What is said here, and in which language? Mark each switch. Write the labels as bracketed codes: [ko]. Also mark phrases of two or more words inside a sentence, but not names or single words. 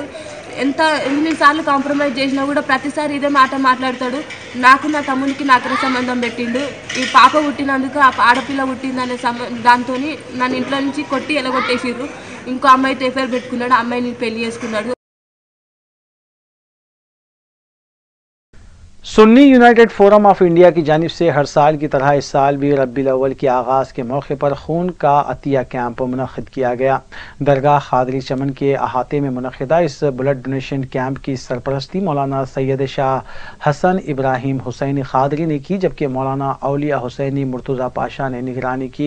[te] ఎన్నిసార్లు కాంప్రమైజ్ చేసినా కూడా ప్రతిసారి ఇదే మాట మాట్లాడతాడు. నాకు నా తమ్మునికి నాకు సంబంధం పెట్టిండు. ఈ పాప పుట్టినందుకు ఆ ఆడపిల్ల పుట్టిందనే దాంతో నన్ను ఇంట్లో నుంచి కొట్టి ఎలగొట్టేసిర్రు. ఇంకో అమ్మాయితో ఎఫైర్ పెట్టుకున్నాడు, అమ్మాయిని పెళ్లి చేసుకున్నాడు. [ur] سنی یونائٹڈ فورم آف انڈیا کی جانب سے ہر سال کی طرح اس سال بھی ربیع الاول کے آغاز کے موقع پر خون کا عطیہ کیمپ منعقد کیا گیا۔ درگاہ قادری چمن کے احاطے میں منعقدہ اس بلڈ ڈونیشن کیمپ کی سرپرستی مولانا سید شاہ حسن ابراہیم حسینی قادری نے کی، جبکہ مولانا اولیاء حسینی مرتضیٰ پاشا نے نگرانی کی۔